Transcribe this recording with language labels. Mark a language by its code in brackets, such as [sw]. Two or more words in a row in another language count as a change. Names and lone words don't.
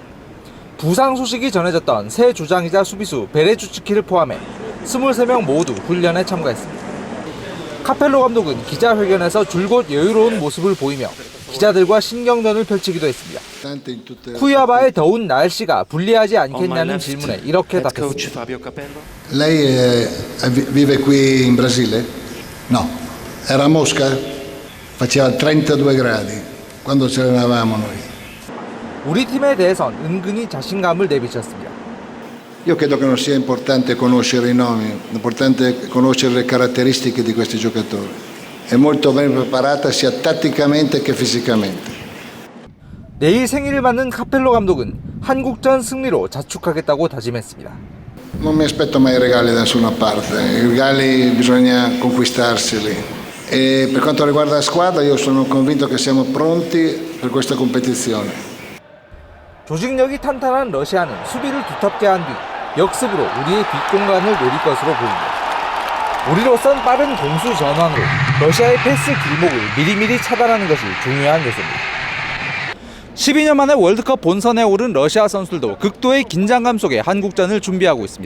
[ko] 부상 소식이 전해졌던 새 주장이자 수비수 베레주츠키를 포함해 23명 모두 훈련에 참가했습니다. 카펠로 감독은 기자회견에서 줄곧 여유로운 모습을 보이며 기자들과 신경전을 펼치기도 했습니다. 쿠이아바의 더운 날씨가 불리하지 않겠냐는 질문에 이렇게 답했습니다. [it] Lei vive qui in Brasile? No, era a Mosca, faceva 32 gradi quando ci allenavamo noi. [ko] 우리 팀에 대해선 은근히 자신감을 내비쳤습니다. [it] Io credo che non sia importante conoscere i nomi, è importante conoscere le caratteristiche di questi giocatori. È molto ben preparata sia tatticamente che fisicamente. [ko] 내일 생일을 맞는 카펠로 감독은 한국전 승리로 자축하겠다고 다짐했습니다. [it] Non mi aspetto mai regali da nessuna parte, i regali bisogna conquistarseli. E per quanto riguarda la squadra io sono convinto che siamo pronti per questa competizione. [ko] 조직력이 탄탄한 러시아는 수비를 두텁게 한 뒤 역습으로 우리의 뒷공간을 노릴 것으로 보입니다. 우리로선 빠른 공수 전환으로 러시아의 패스 길목을 미리미리 차단하는 것이 중요한 요소입니다. 12년 만에 월드컵 본선에 오른 러시아 선수들도 극도의 긴장감 속에 한국전을 준비하고 있습니다.